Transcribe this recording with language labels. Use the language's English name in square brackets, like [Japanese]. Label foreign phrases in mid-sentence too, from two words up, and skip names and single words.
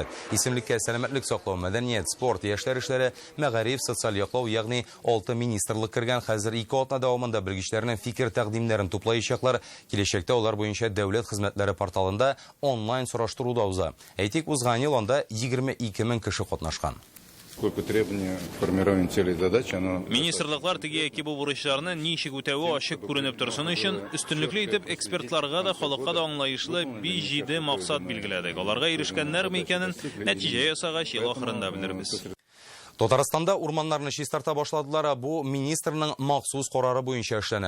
[Tatar] Исемлеккә сәламәтлек саклау, мәдәният, спорт, яшьләр эшләре, мәгариф, социаль яклау, ягъни 6 министрлык кергән. Хәзер 2 атна дәвамында белгечләрнең фикер тәкъдимнәрен туплаячаклар. Киләчәктә алар буенча дәүләт хезмәтләре порталында онлайн сораштыру да уза. Әйтик, узган ел анда 22 000 кеше катнашкан. [Russian] Сколько требований к формированию целей и задач, оно... [Tatar] Министрлыклар теге яки бу бурычларны ничек үтәүе ачык күренеп торсын өчен өстенлекле итеп экспертларга да халыкка да аңлаешлы 5-7 максат билгеләдек. Аларга ирешкәннәрме икәнен нәтиҗә ясагач ел ахырында белербез. Татарстанда урманнарны чистарта башладылар. Бу министрның махсус карары буенча эшләнә.